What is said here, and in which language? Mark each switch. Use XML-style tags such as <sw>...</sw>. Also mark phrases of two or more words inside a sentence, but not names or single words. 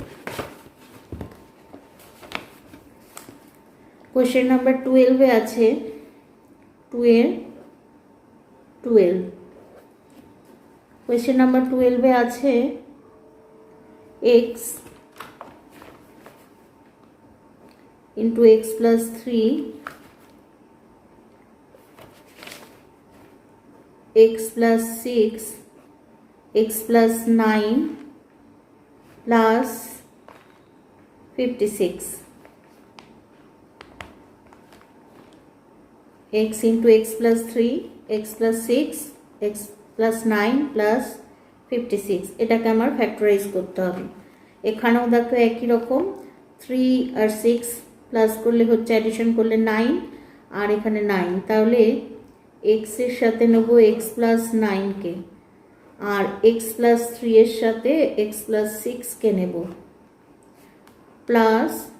<en>question number</en> <bn>12 এ আছে 2 এর 12</bn> <en>question number</en> <bn>12 এ আছে x</bn> <en>into x plus 3 x plus 6 x plus 9 plus 56 x into x plus 3 x plus 6 x plus 9 plus 56</en> <bn>এটাকে আমার ফ্যাক্টরাইজ করতে হবে এখানেও দেখো একই রকম 3 আর 6 প্লাস করলে হচ্ছে অ্যাডিশন করলে 9 আর এখানে 9 তাহলে x এর সাথে নেব x প্লাস 9 কে আর x প্লাস 3 এর সাথে x প্লাস 6 কে নেব প্লাস</bn>